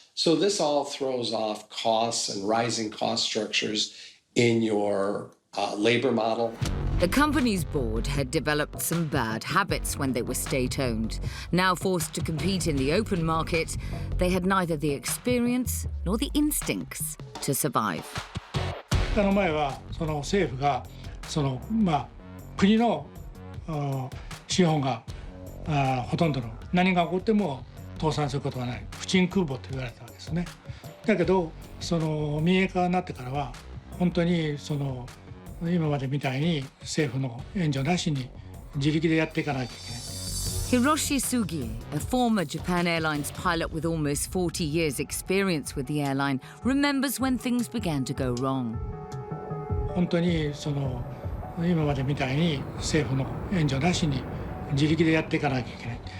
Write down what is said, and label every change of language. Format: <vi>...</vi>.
<en>So this all throws off costs and rising cost structures in your labor model. The company's board had developed some bad habits when they were state-owned. Now forced to compete in the open market, they had neither the experience nor the instincts to survive.</en> <ja>前はその政府が国の資本がほとんどの何が起こっても倒産することがない不沈空母と言われたわけですね。だけどその民営化になってからは本当にその今までみたいに政府の援助なしに自力でやっていかなきゃいけない。</ja> <en>Hiroshi Sugie, a former Japan Airlines pilot with almost 40 years' experience with the airline, remembers when things began to go wrong.</en> <ja>本当にその今までみたいに政府の援助なしに自力でやっていかなきゃいけない。</ja>